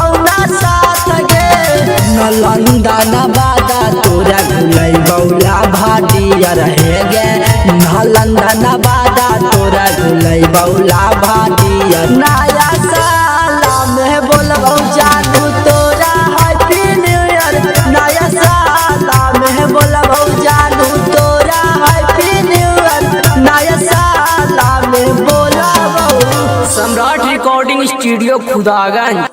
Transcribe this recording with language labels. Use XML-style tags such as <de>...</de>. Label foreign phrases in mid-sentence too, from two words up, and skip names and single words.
<mag>ना साथ गे नलंदा नवादा तोरा गुलै बौला भाटिया रहे गे नालंदा नवादा तोरा गुलै बौला भाटिया नया साल में बोलबौ जानू तोरा</mag> <en>Happy New Year</en> <mag>नया साल में बोलबौ जानू तोरा</mag> <en>Happy New Year</en> <mag>नया साल में बोलबौ। सम्राट रिकॉर्डिंग स्टूडियो खुदागंज।</mag>